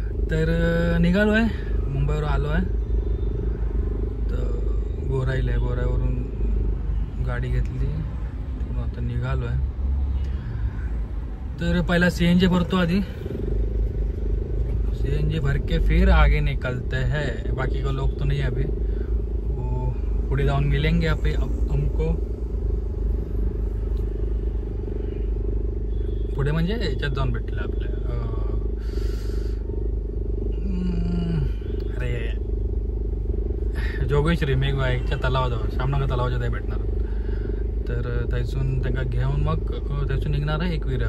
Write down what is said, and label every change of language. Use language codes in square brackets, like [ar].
[mr] तर निघालो आहे, मुंबईवर आलो आहे। तर गोराईला आहे, गोराईवरून गाडी घेतली, आता निघालो आहे। तर पहिला CNG भरतो, आधी CNG [hi] भर के फिर आगे निकलते हैं। बाकी का लोग तो नहीं अभी, वो [mr] पुढे जाऊन [hi] मिलेंगे अभी हमको। [mr] पुढे म्हणजे याच्यात जाऊन भेटलं आपल्या अरे जोगेश्वरी मेघवाईच्या तलावाजवळ, शामनगर तलावाच्या ते भेटणार। तर त्यातून त्यांना घेऊन मग त्यातून निघणार आहे एकविरा।